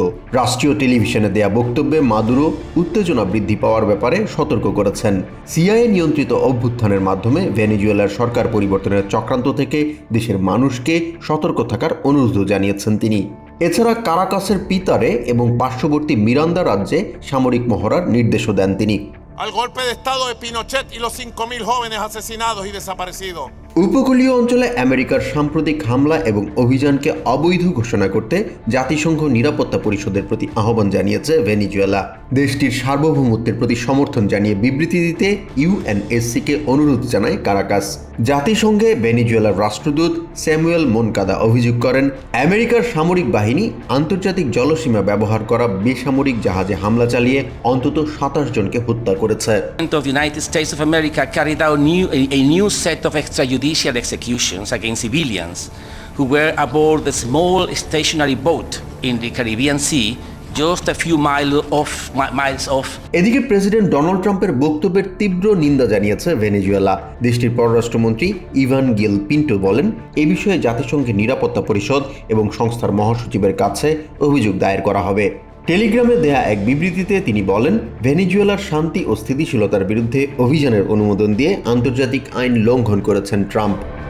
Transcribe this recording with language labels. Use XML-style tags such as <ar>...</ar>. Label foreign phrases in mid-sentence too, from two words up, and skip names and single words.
<bn>রাষ্ট্রীয় টেলিভিশনে দেয়া বক্তব্যে মাদুরো উত্তেজনা বৃদ্ধি পাওয়ার ব্যাপারে সতর্ক করেছেন। সিআইএ নিয়ন্ত্রিত অভ্যুত্থানের মাধ্যমে ভেনেজুয়েলার সরকার পরিবর্তনের চক্রান্ত থেকে দেশের মানুষকে সতর্ক থাকার অনুরোধ জানিয়েছেন তিনি। এছাড়া কারাকাসের পিতারে এবং পার্শ্ববর্তী মিরান্দা রাজ্যে সামরিক মহড়ার নির্দেশও দেন তিনি।</bn> <es>al golpe de estado de Pinochet y los 5.000 jóvenes asesinados y desaparecidos.</es> <bn>উপকূলীয় অঞ্চলে আমেরিকার সাম্প্রতিক হামলা এবং অভিযানকে অবৈধ ঘোষণা করতে জাতিসংঘ নিরাপত্তা পরিষদের প্রতি আহ্বান জানিয়েছে ভেনেজুয়েলা। দেশটির সার্বভৌমত্বের প্রতি সমর্থন জানিয়ে বিবৃতি দিতে ইউএনএসসিকে অনুরোধ জানায় কারাকাস। জাতিসংঘে ভেনেজুয়েলার রাষ্ট্রদূত স্যামুয়েল মোনকাদা অভিযোগ করেন, আমেরিকার সামরিক বাহিনী আন্তর্জাতিক জলসীমা ব্যবহার করা বেসামরিক জাহাজে হামলা চালিয়ে অন্তত 27 জনকে হত্যা করেছে।</bn> <en>The United States of America carried out a new set of extrajudicial executions against civilians who were aboard the small stationary boat in the Caribbean Sea just a few miles off.</en> <bn>এদিকে প্রেসিডেন্ট ডোনাল্ড ট্রাম্পের বক্তব্যের তীব্র নিন্দা জানিয়েছে ভেনেজুয়েলা। দেশটির পররাষ্ট্রমন্ত্রী ইভান গিল পিন্টো বলেন, এ বিষয়ে জাতিসংঘের নিরাপত্তা পরিষদ এবং সংস্থার মহাসচিবের কাছে অভিযোগ দায়ের করা হবে। টেলিগ্রামে দেয়া এক বিবৃতিতে তিনি বলেন, ভেনেজুয়েলার শান্তি ও স্থিতিশীলতার বিরুদ্ধে অভিযানের অনুমোদন দিয়ে আন্তর্জাতিক আইন লঙ্ঘন করেছেন ট্রাম্প।</bn>